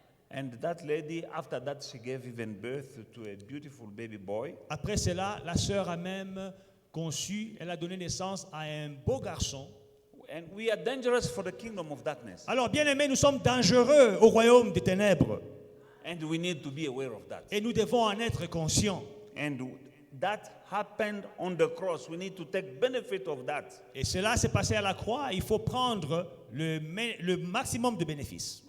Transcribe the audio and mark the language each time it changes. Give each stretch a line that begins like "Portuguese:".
English: And that lady, after that, she gave even birth to a beautiful baby boy.
French: Après cela, la sœur a même conçu, elle a donné naissance à un beau garçon.
English: And we are dangerous for the kingdom of darkness.
French: Alors, bien aimés, nous sommes dangereux au royaume des ténèbres.
English: And we need to be aware of that.
French: Et nous devons en être conscients.
English: And that happened on the cross. We need to take benefit of that.
French: Et cela s'est passé à la croix. Il faut prendre le maximum de bénéfices.